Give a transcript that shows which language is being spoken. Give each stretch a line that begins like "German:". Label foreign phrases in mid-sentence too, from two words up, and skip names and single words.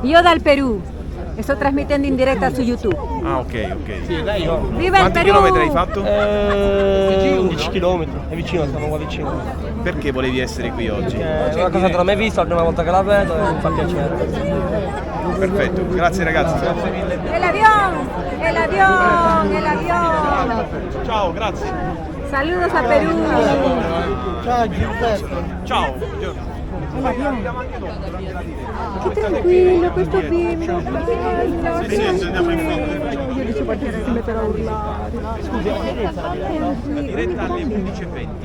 Italian: Io dal Perù e sto trasmettendo in diretta su YouTube. Ah, ok. Sì, lei no. Viva il Quanti Perù! chilometri hai fatto? 11 km, è vicino, siamo qua vicino. Perché volevi essere qui oggi? È una cosa che non ho mai visto, è la prima volta che la vedo e mi fa piacere. Perfetto, grazie ragazzi.
Spanish: El avión, el avión, el avión.
Italian: Ciao, grazie.
Spanish: Saludos a Perú.
Italian: Ciao Giuseppe. Ciao, buongiorno. Che tranquillo questo bimbo. Andiamo in fondo. Io dicevo guardiere si metterà a urlare. Scusi, La diretta alle 11:20.